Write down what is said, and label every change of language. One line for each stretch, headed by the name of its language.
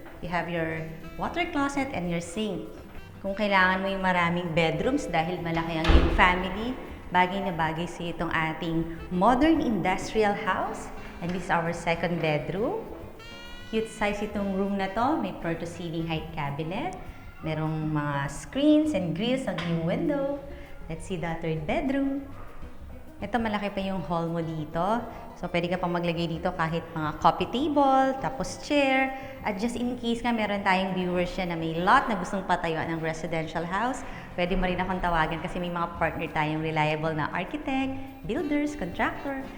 English: You have your water closet and your sink.
Filipino: Kung kailangan mo yung maraming bedrooms dahil malaki ang iyong family, bagay na bagay sa itong ating modern industrial house.
English: And this is our second bedroom. Cute size itong room na to. May floor to ceiling height cabinet.
Filipino: Merong mga screens and grills ang iyong window.
English: Let's see the third bedroom.
Filipino: Ito, malaki pa yung hall mo dito. So, pwede ka pang maglagay dito kahit mga coffee table, tapos chair. At just in case nga meron tayong viewers siya na may lot na gustong patayuan ng residential house, pwede mo rin akong tawagan kasi may mga partner tayong reliable na architect, builders, contractor.